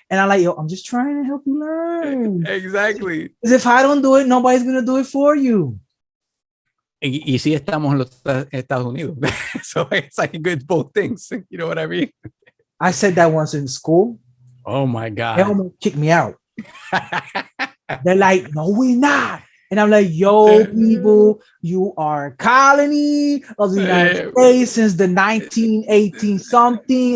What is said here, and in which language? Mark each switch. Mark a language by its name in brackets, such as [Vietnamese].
[English] And I'm like, yo, I'm just trying to help you learn. Exactly. Because if I don't do it, nobody's going to do it for you. [Spanish] Y sí estamos en los Estados Unidos. [English] So it's like good both things. You know what I mean? I said that once in school. Oh my God. They almost kicked me out. They're like, no, we're not. And I'm like, yo, people, you are a colony of the United States since the 1918 something.